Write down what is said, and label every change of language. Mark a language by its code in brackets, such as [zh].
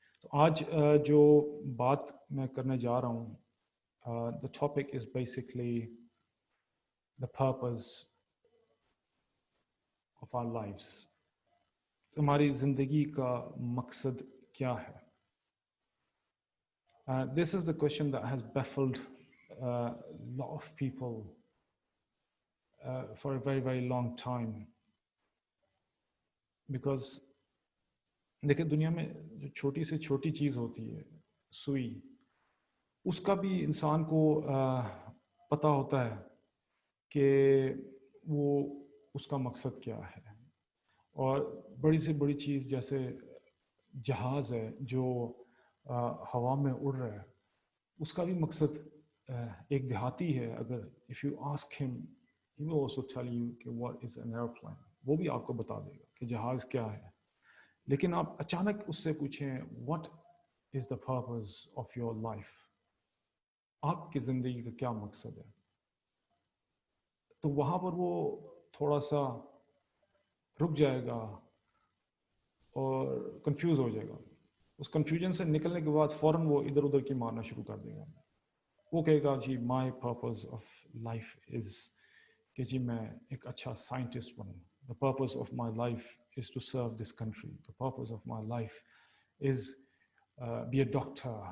[ur] تو آج جو بات میں کرنے جا رہا ہوں، [en] the topic is basically the purpose of our lives. [ur] ہماری زندگی کا مقصد کیا ہے؟ [en] This is the question that has baffled a lot of people for a very, very long time. [ur] Because دیکھیں، دنیا میں جو چھوٹی سے چھوٹی چیز ہوتی ہے، سوئی، اس کا بھی انسان کو پتہ ہوتا ہے کہ وہ اس کا مقصد کیا ہے. اور بڑی سے بڑی چیز جیسے جہاز ہے جو ہوا میں اڑ رہا ہے، اس کا بھی مقصد ایک دیہاتی ہے، اگر [en] if you ask him he will also tell you [ur] کہ [en] what is an airplane، [ur] وہ بھی آپ کو بتا دے گا کہ جہاز کیا ہے. لیکن آپ اچانک اس سے پوچھیں [en] what is the purpose of your life، [ur] آپ کی زندگی کا کیا مقصد ہے، تو وہاں پر وہ تھوڑا سا رک جائے گا اور کنفیوز ہو جائے گا. اس کنفیوژن سے نکلنے کے بعد فوراً وہ ادھر ادھر کی مارنا شروع کر دے گا. وہ کہے گا جی [en] my purpose of life is [ur] کہ جی میں ایک اچھا scientist Bannu. [en] The purpose of my life is to serve this country. The purpose of my life is be a doctor.